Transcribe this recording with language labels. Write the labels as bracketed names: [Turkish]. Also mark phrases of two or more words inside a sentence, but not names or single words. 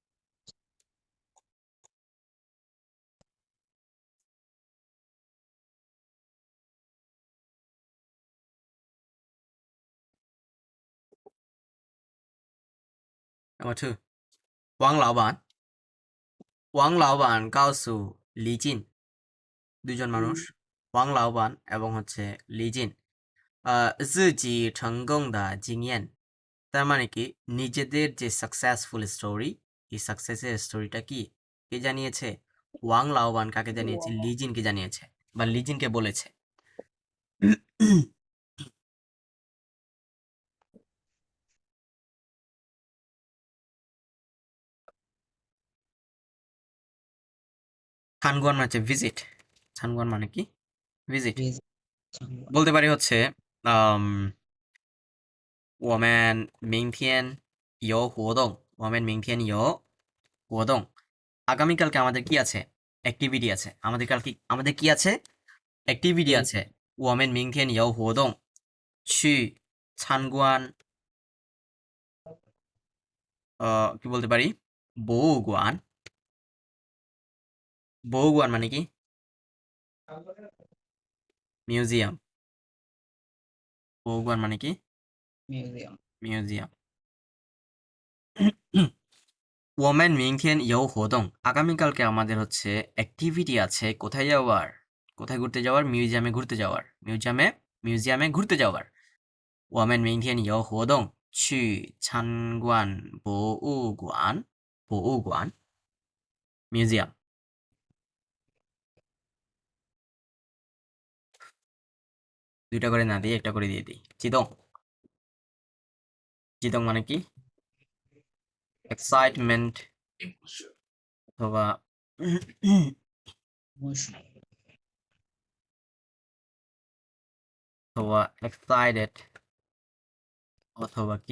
[English] Number two， [Chinese] 王老板告诉李进 দুজন [Bangla] মানুষ ওয়াং লাওবান এবং হচ্ছে লিজিন জিজি [Chinese] 成功的经验 [Bangla] তার মানে কি নিজেদের যে [English] successful story [Bangla] এই সাকসেসের স্টোরিটা কি কে জানিয়েছে ওয়াং লাওবান কাকে জানিয়েছে লিজিনকে জানিয়েছে বা লিজিনকে বলেছে ছানগুয়ান মানে হচ্ছে ভিজিট ছানগুয়ান মানে কি ভিজিট বলতে পারি হচ্ছে [Chinese] 我们明天有活动我们明天有活动 [Bangla] আগামীকালকে আমাদের কি আছে অ্যাক্টিভিটি আছে আমাদের কি আছে অ্যাক্টিভিটি আছে [Chinese] 我们明天有活动去参观 [Bangla] কি বলতে পারি বউগুয়ান বউগুয়ান মানে কি মিউজিয়াম বউগুয়ান মানে কি মিউজিয়াম মিউজিয়াম [Chinese] 我们明天有活动 [Bangla] আগামীকালকে আমাদের হচ্ছে অ্যাক্টিভিটি আছে কোথায় যাওয়ার কোথায় ঘুরতে যাওয়ার মিউজিয়ামে ঘুরতে যাওয়ার মিউজিয়ামে ঘুরতে যাওয়ার [Chinese] 我们明天有活动去参观博物馆 [Bangla] মিউজিয়াম দুইটা করে না দিয়ে একটা করে দিয়ে দিই চিদং মানে কি এক্সাইটমেন্ট অথবা অথবা এক্সাইটেড অথবা কি